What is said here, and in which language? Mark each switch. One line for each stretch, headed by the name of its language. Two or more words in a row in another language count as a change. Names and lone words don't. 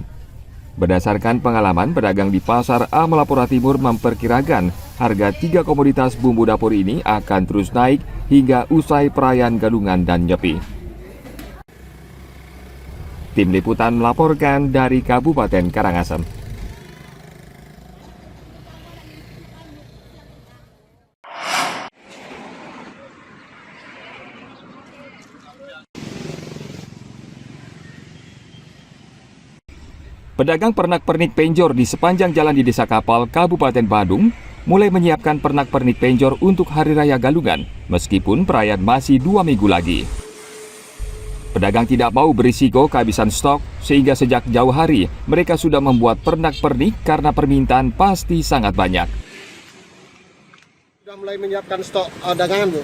Indonesian: Berdasarkan pengalaman, pedagang di Pasar A Melapura Timur memperkirakan harga 3 komoditas bumbu dapur ini akan terus naik hingga usai perayaan Galungan dan Nyepi. Tim Liputan melaporkan dari Kabupaten Karangasem. Pedagang pernak-pernik penjor di sepanjang jalan di Desa Kapal, Kabupaten Badung, mulai menyiapkan pernak-pernik penjor untuk Hari Raya Galungan, meskipun perayaan masih 2 minggu lagi. Pedagang tidak mau berisiko kehabisan stok, sehingga sejak jauh hari mereka sudah membuat pernak-pernik karena permintaan pasti sangat banyak. Sudah mulai menyiapkan stok dagangan, Bu?